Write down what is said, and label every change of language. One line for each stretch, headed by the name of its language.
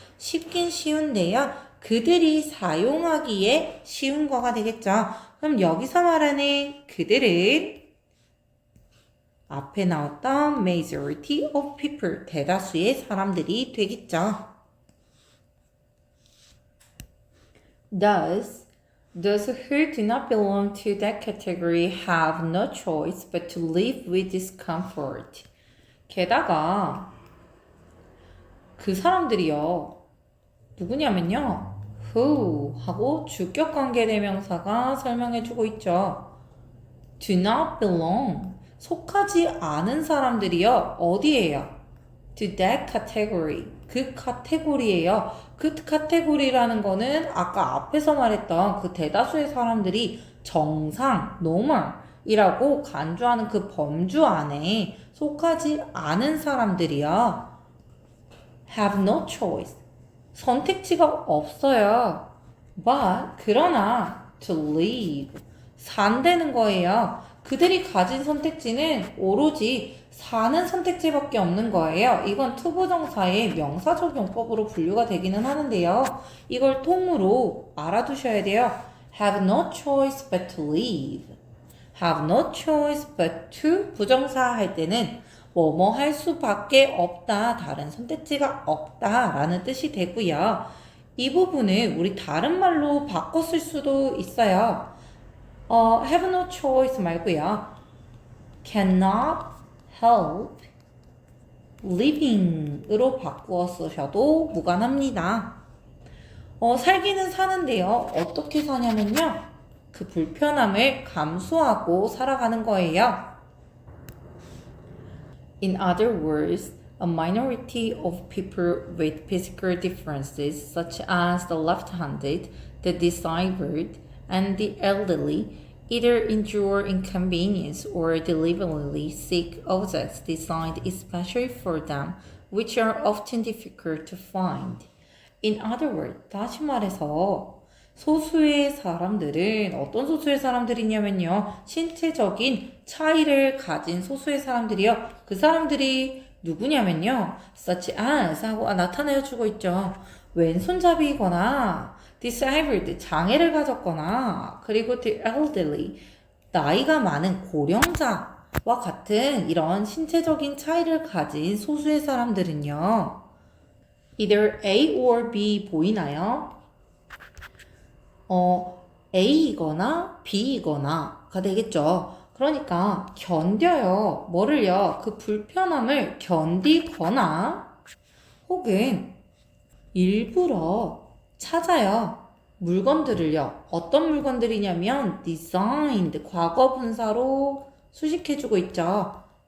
Korean: 쉽긴 쉬운데요. 그들이 사용하기에 쉬운 거가 되겠죠. 그럼 여기서 말하는 그들은 앞에 나왔던 majority of people, 대다수의 사람들이 되겠죠.
English: Those who do not belong to that category have no choice but to live with discomfort.
Korean: 게다가 그 사람들이요. 누구냐면요. who 하고 주격관계 대명사가 설명해주고 있죠.
English: do not belong.
Korean: 속하지 않은 사람들이요. 어디예요?
English: to that category.
Korean: 그 카테고리예요. 그 카테고리라는 거는 아까 앞에서 말했던 그 대다수의 사람들이 정상, normal이라고 간주하는 그 범주 안에 속하지 않은 사람들이요.
English: have no choice.
Korean: 선택지가 없어요.
English: but 그러나 to live.
Korean: 산다는 거예요. 그들이 가진 선택지는 오로지 사는 선택지밖에 없는 거예요. 이건 투부정사의 명사적 용법으로 분류가 되기는 하는데요. 이걸 통으로 알아두셔야 돼요.
English: have no choice but to live. have no choice but to
Korean: 부정사 할 때는 뭐뭐 할 수밖에 없다. 다른 선택지가 없다. 라는 뜻이 되고요. 이 부분을 우리 다른 말로 바꿔 쓸 수도 있어요.
English: have no choice 말고요. cannot help living
Korean: 으로 바꾸어 쓰셔도 무관합니다. 살기는 사는데요. 어떻게 사냐면요. 그 불편함을 감수하고 살아가는 거예요.
English: In other words, a minority of people with physical differences such as the left-handed, the disabled, and the elderly either endure inconvenience or deliberately seek objects designed especially for them, which are often difficult to find. In other words,
Korean: 다시 말해서 소수의 사람들은 어떤 소수의 사람들이냐면요. 신체적인 차이를 가진 소수의 사람들이요. 그 사람들이 누구냐면요.
English: such as
Korean: 하고 나타내주고 있죠. 왼손잡이거나 disabled, 장애를 가졌거나 그리고 the elderly, 나이가 많은 고령자와 같은 이런 신체적인 차이를 가진 소수의 사람들은요. either A or B 보이나요? A이거나 B이거나가 되겠죠. 그러니까 견뎌요. 뭐를요? 그 불편함을 견디거나 혹은 일부러 찾아요. 물건들을요. 어떤 물건들이냐면 designed, 과거 분사로 수식해주고 있죠.